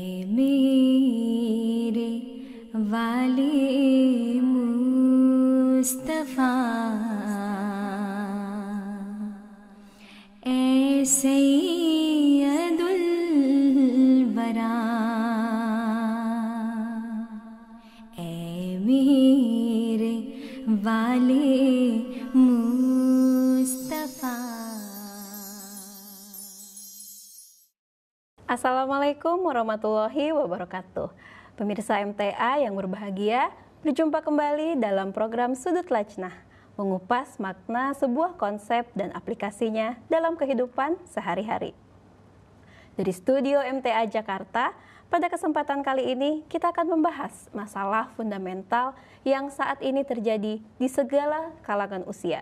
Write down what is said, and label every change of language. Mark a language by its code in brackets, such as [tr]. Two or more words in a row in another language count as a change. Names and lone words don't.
[ur] میرے والے مصطفیٰ اے [ar] سيد الورى [ur] اے میرے والے مصطفیٰ. [ar] السلام عليكم ورحمة الله وبركاته. [id] Pemirsa MTA yang berbahagia, berjumpa kembali dalam program Sudut Lajnah, mengupas makna sebuah konsep dan aplikasinya dalam kehidupan sehari-hari. Dari studio MTA Jakarta, pada kesempatan kali ini kita akan membahas masalah fundamental yang saat ini terjadi di segala kalangan usia.